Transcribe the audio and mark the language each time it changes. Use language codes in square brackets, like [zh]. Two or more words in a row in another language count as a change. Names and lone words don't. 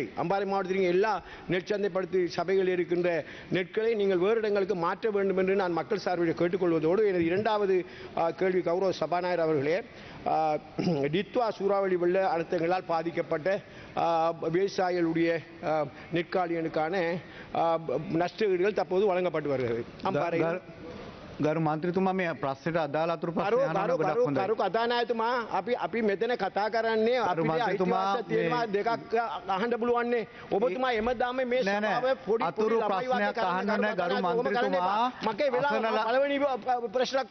[ta] அம்பாறை மாவட்டத்தில் எல்லா நெற்சந்தைப்படுத்தி சபைகள் இருக்கின்ற நெற்களை நீங்கள் வேறு இடங்களுக்கு மாற்ற வேண்டும் என்று நான் மக்கள் சார்பில் கேட்டுக்கொள்வதோடு, எனது இரண்டாவது கேள்வி கௌரவ சபாநாயகர் அவர்களே, டித்வா சூறாவளி வெள்ள அழுத்தங்களால் பாதிக்கப்பட்ட விவசாயிகளுடைய நெற்காலியனுக்கான நஷ்டஈடுகள் தற்போது வழங்கப்பட்டு வருகிறது. அம்பாறை [si] ගරු මන්ත්‍රීතුමා මේ ප්‍රශ්නෙට අදාළ අතුරු ප්‍රශ්න අහන්න ගොඩක් හොඳයි. කරු කතානායකතුමා අපි මෙතන කතා කරන්නේ අපිට අයිතිවාසිකම් තියෙනවා දෙකක් අහන්න පුළුවන්නේ. ඔබතුමා එමදාම මේ සභාව පොඩි අතුරු ප්‍රශ්නයක් අහන්න නැහැ ගරු මන්ත්‍රීතුමා. මගේ වෙලාව පළවෙනි ප්‍රශ්නයක්